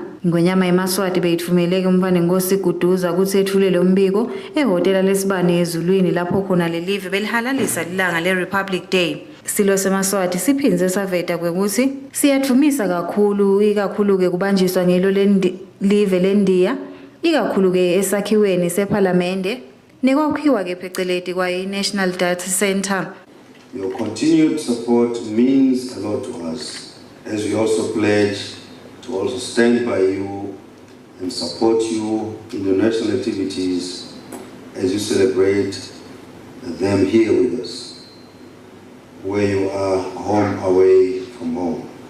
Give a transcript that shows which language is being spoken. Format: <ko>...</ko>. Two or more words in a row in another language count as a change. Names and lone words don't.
<ss>Ingwenyama yeMaswati beyitfumeleke umfana Nkosi Kuduza kutsi ethulele umbiko ehhotela lesibane ezulwini lapho khona lelive belihalalisa lilanga le-Republic Day. Silo seMaswati siphinze saveta kwekuthi siyathumisa kakhulu ikakhulu-ke kubanjiswa ngilo live leNdiya ikakhulu-ke esakhiweni sephalamende nekwakhiwa-ke pheceleti kwayi-National Data Center.</ss> <en>Your continued support means a lot to us, as we also pledge to also stand by you and support you in your national activities as you celebrate them here with us, where you are home away from home.</en>